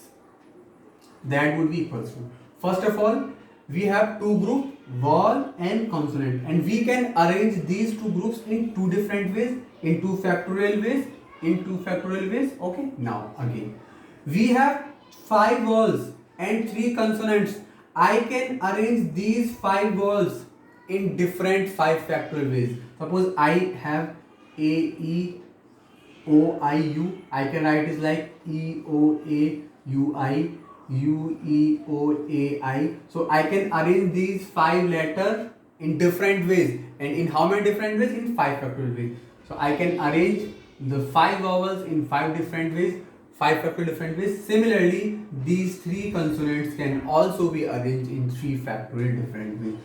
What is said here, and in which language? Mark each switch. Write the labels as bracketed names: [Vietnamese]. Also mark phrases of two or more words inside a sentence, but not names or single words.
[English] That would be equals to, first of all, we have two groups, vowel and consonant, and we can arrange these two groups in two different ways, in two factorial ways. Okay, now again we have five vowels and three consonants. I can arrange these five vowels in different five factorial ways. Suppose I have a, e, o, I, u. I can write it like e, o, a, u, I, u, e, o, a, I. So I can arrange these five letters in different ways, and in how many different ways? In five factorial ways. So I can arrange the five vowels in five different ways, five factorial different ways. Similarly, these three consonants can also be arranged in three factorial different ways.